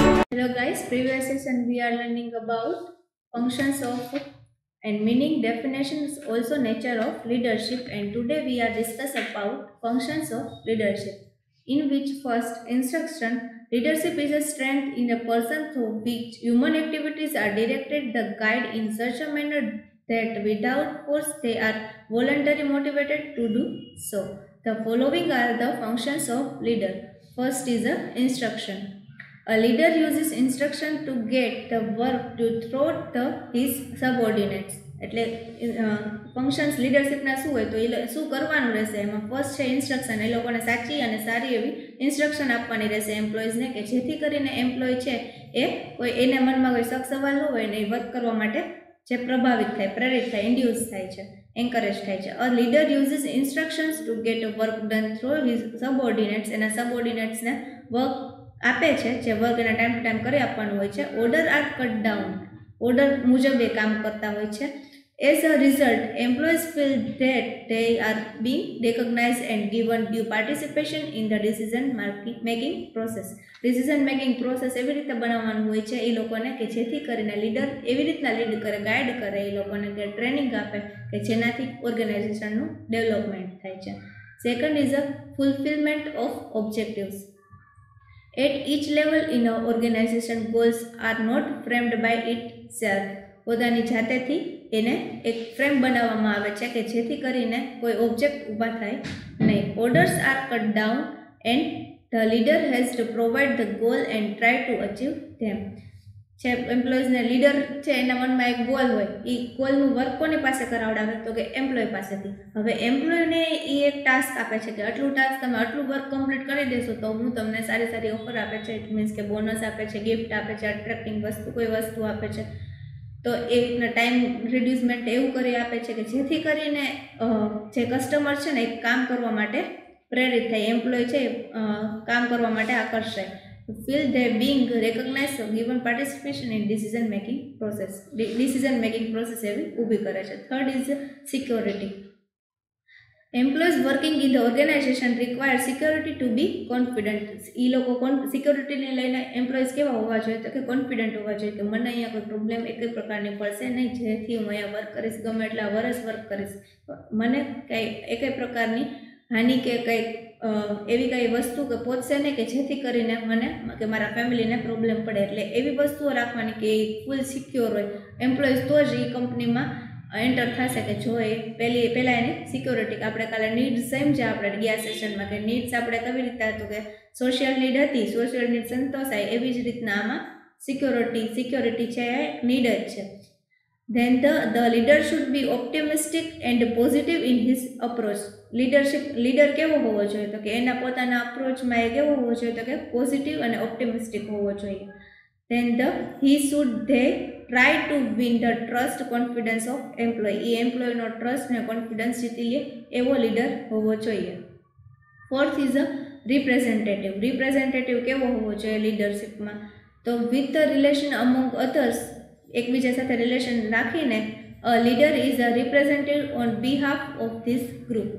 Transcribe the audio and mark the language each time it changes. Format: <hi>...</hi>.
<en>Hello guys, previous session we are learning about functions of and meaning definitions, also nature of leadership, and today we are discuss about functions of leadership, in which first instruction leadership is a strength in a person through which human activities are directed, the guide in such a manner that without force they are voluntarily motivated to do so. The following are the functions of leader. First is a instruction. A leader uses instruction to get the work to throw his subordinates.</en> <gu>એટલે functions લીડરશિપના શું હોય તો એ શું કરવાનું રહેશે એમાં first છે instruction. એ લોકોને સાચી અને સારી એવી ઇન્સ્ટ્રક્શન આપવાની રહેશે એમ્પ્લોઈઝને, કે જેથી કરીને એમ્પ્લોય છે એ કોઈ એને મનમાં કોઈ શક સવાલ ન હોય ને એ વર્ક કરવા માટે જે પ્રભાવિત થાય, પ્રેરિત થાય, ઇન્ડ્યુસ થાય છે, એન્કરેજ થાય છે.</gu> <en>A leader uses instructions to get work done through his subordinates.</en> <gu>એના સબઓર્ડિનેટ્સને વર્ક આપે છે, જે વર્ક એના ટાઈમ ટુ ટાઈમ કરી આપવાનું હોય છે.</gu> <en>Order are cut down.</en> <gu>Order મુજબ એ કામ કરતા હોય છે.</gu> <en>As a result employees feel that they are being recognized and given due participation in the decision making process.</en> <gu>Decision making process એવી રીતે બનાવવાનું હોય છે એ લોકોને, કે જેથી કરીને લીડર એવી રીતના લીડ કરે, ગાઈડ કરે એ લોકોને, કે ટ્રેનિંગ આપે કે જેનાથી ઓર્ગેનાઇઝેશનનું ડેવલપમેન્ટ થાય છે.</gu> <en>Second is a fulfilment of objectives. At each level in an organization, goals are not framed by itself.</en> <gu>પોતાની જાતેથી એને એક ફ્રેમ બનાવવામાં આવે છે કે જેથી કરીને કોઈ ઓબ્જેક્ટ ઊભા થાય નહીં.</gu> <en>Orders are cut down and the leader has to provide the goal and try to achieve them.</en> <gu>છે એમ્પ્લોઈઝને લીડર છે એના મનમાં એક ગોલ હોય, એ ગોલનું વર્ક કોની પાસે કરાવડાવે તો કે એમ્પ્લોય પાસેથી. હવે એમ્પ્લોયને એ એક ટાસ્ક આપે છે કે આટલું ટાસ્ક તમે આટલું વર્ક કમ્પ્લીટ કરી દેશો તો હું તમને સારી સારી ઓફર આપે છે. ઇટ મીન્સ કે બોનસ આપે છે, ગિફ્ટ આપે છે, અટ્રેક્ટિંગ વસ્તુ કોઈ વસ્તુ આપે છે. તો એ રીતના ટાઈમ રિડ્યુસમેન્ટ એવું કરી આપે છે કે જેથી કરીને જે કસ્ટમર છે ને એ કામ કરવા માટે પ્રેરિત થાય, એમ્પ્લોય છે કામ કરવા માટે આકર્ષાય.</gu> <en>Feel they being recognized or given participation in decision making process. Decision making process</en> <gu>એવી ઊભી કરે છે.</gu> <en>Third is security. Employees working in the organization require security to be confident.</en> <gu>એ લોકો સિક્યોરિટીને લઈને એમ્પ્લોઈઝ કેવા હોવા જોઈએ તો કે કોન્ફિડન્ટ હોવા જોઈએ કે મને અહીંયા કોઈ પ્રોબ્લેમ એક પ્રકારની પડશે નહીં, જેથી હું અહીંયા વર્ક કરીશ, ગમે એટલા વર્ષ વર્ક કરીશ, મને કંઈ એક પ્રકારની હાનિ કે કંઈ એવી કંઈ વસ્તુ કે પહોંચશે નહીં કે જેથી કરીને મને કે મારા ફેમિલીને પ્રોબ્લેમ પડે. એટલે એવી વસ્તુઓ રાખવાની કે એ ફૂલ સિક્યોર હોય એમ્પ્લોઈઝ, તો જ એ કંપનીમાં એન્ટર થશે. કે જો એ પહેલાં એની સિક્યોરિટી, આપણે કાલે નીડ્સ સમજ્યા આપણે ગયા સેશનમાં, કે નીડ્સ આપણે કેવી રીતે હતું કે સોશિયલ નીડ હતી, સોશિયલ નીડ સંતોષાય, એવી જ રીતના આમાં સિક્યોરિટી છે એ નીડ જ છે.</gu> <en>Then the leader should be optimistic and positive in his approach.</en> <gu>Leader કેવો હોવો જોઈએ તો કે એના પોતાના અપ્રોચમાં એ કેવો હોવો જોઈએ તો કે પોઝિટિવ અને ઓપ્ટિમિસ્ટિક હોવો જોઈએ.</gu> <en>Then he should try to win the trust confidence of employee.</en> <gu>A એમ્પ્લોયનો trust ને કોન્ફિડન્સ જીતી લે એવો લીડર હોવો જોઈએ.</gu> <en>Fourth is a representative. Representative</en> <gu>કેવો હોવો જોઈએ લીડરશિપમાં તો</gu> <en>with the relation among others,</en> <gu>એકબીજા સાથે રિલેશન રાખીને</gu> <en>Leader is a representative on behalf of this group.</en>